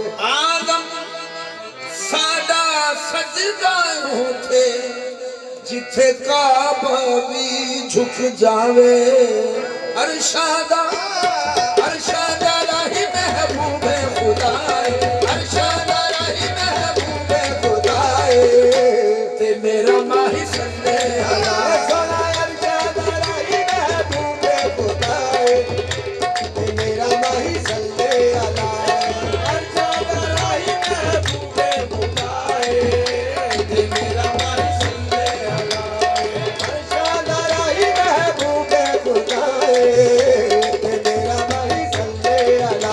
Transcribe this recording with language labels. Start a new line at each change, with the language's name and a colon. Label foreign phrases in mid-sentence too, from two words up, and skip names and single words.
Punjabi: ਆਦਮ ਸਾਡਾ ਸਜਦਾ ਹੋਤੇ ਜਿੱਥੇ ਕਾਬਾ ਭੀ ਝੁਕ ਜਾਵੇ। ਅਰਸ਼ਾਦਾ ਅਰਸ਼ਾਦਾ ਰਾਹੀ ਮਹਿਬੂਬੇ ਖੁਦਾਏ ਅਰਸ਼ਾਦਾ ਰਾਹੀ ਮਹਿਬੂਬੇ ਖੁਦਾਏ ਤੇ ਮੇਰਾ ਮਾਹੀ
Arabic: صل على.
Punjabi: ਅਰਸ਼ਾਦਾ ਰਾਹੀ ਮਹਿਬੂਬੇ ਖੁਦਾਏ ਤੇ ਮੇਰਾ ਮਾਹੀ
Arabic: صل على.
Punjabi: ਅਰਸ਼ਾਦਾ ਰਾਹੀ ਮਹਿਬੂਬੇ ਖੁਦਾਏ ਤੇ ਮੇਰਾ ਮਾਹੀ
Arabic: صل على.
Punjabi: ਅਰਸ਼ਾਦਾ ਰਾਹੀ ਮਹਿਬੂਬੇ ਖੁਦਾਏ ਤੇ ਮੇਰਾ ਮਾਹੀ
Arabic: صل على.